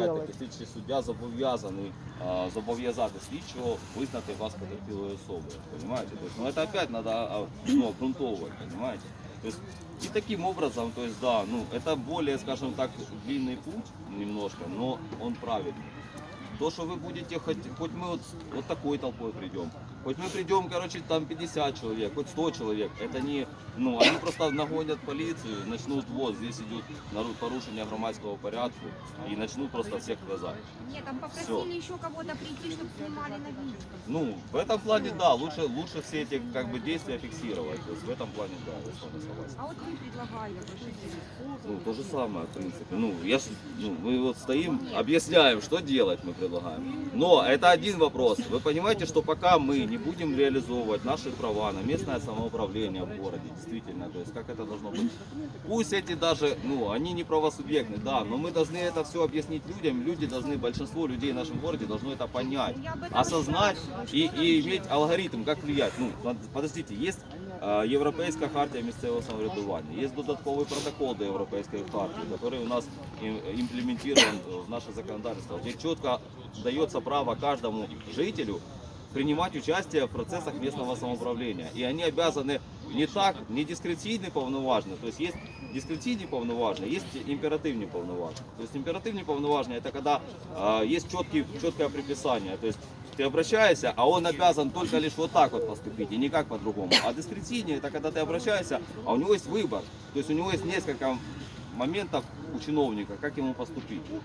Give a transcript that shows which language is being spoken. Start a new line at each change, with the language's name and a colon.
Russian: опять-таки,
Ukrainian: слідчий суддя зобов'язаний зобов'язати слідчого визнати вас потерпілою особою,
Russian: понимаете? То есть, ну, это опять надо, ну, обґрунтовывать, понимаете? То есть, и таким образом, то есть, да, ну, это более, скажем так, длинный путь немножко, но он правильный. То, что вы будете, хоть мы вот такой толпой придем, Хоть мы придем, короче, там 50 человек, хоть 100 человек, это не, ну, они просто нагонят полицию, начнут, вот, здесь идет порушение громадского порядка, и начнут просто всех вязать. Нет, там попросили еще кого-то прийти, чтобы снимали на видео. Ну, в этом плане, да, лучше все эти, как бы, действия фиксировать, то есть в этом плане, да, я с вами согласен. А вот вы предлагали ваши действия. Ну, то же самое, в принципе. Ну, мы вот стоим, объясняем, что делать мы предлагаем. Но это один вопрос. Вы понимаете, что пока мы не будем реализовывать наши права на местное самоуправление в городе, действительно, то есть как это должно быть. Пусть эти даже, ну, они не правосубъектны, да, но мы должны это все объяснить людям. Люди должны, большинство людей в нашем городе должно это понять, осознать и иметь алгоритм, как влиять. Ну, подождите, есть
Ukrainian: Європейська хартія місцевого самоврядування. Є додатковий протокол до Європейської хартії, який у нас
Russian: имплементирован в наше законодательство, где четко дается право каждому жителю принимать участие в процессах местного самоуправления. И они обязаны не дискретивні повноваження, то есть есть дискретивні повноваження, есть императивні повноваження. То есть императивні повноваження это когда есть четкое приписание, то есть ты обращаешься, а он обязан только лишь вот так вот поступить и никак по-другому. А дискретивнее это когда ты обращаешься, а у него есть выбор, то есть у него есть несколько моментов у чиновника, как ему поступить.